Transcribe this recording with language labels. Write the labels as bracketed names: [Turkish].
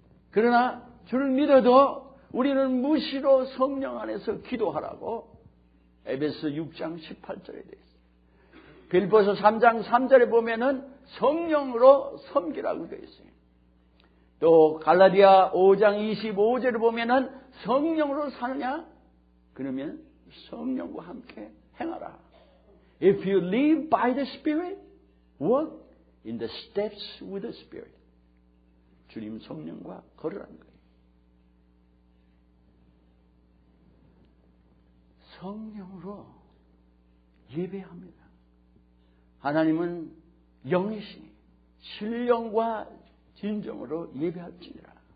[Korean] 그러나 주를 믿어도 우리는 무시로 성령 안에서 기도하라고 에베소 6장 18절에 되어 있어요. 빌보서 3장 3절에 보면은 성령으로 섬기라고 되어 있어요. 또 갈라디아 5장 25절에 보면은 성령으로 사느냐? 그러면 성령과 함께 행하라. [English] If you live by the Spirit, walk in the steps with the Spirit. [Korean] 주님 성령과 걸으라는 거예요. 성령으로 예배합니다. 하나님은 영이시니 신령과 진정으로 예배할지니라.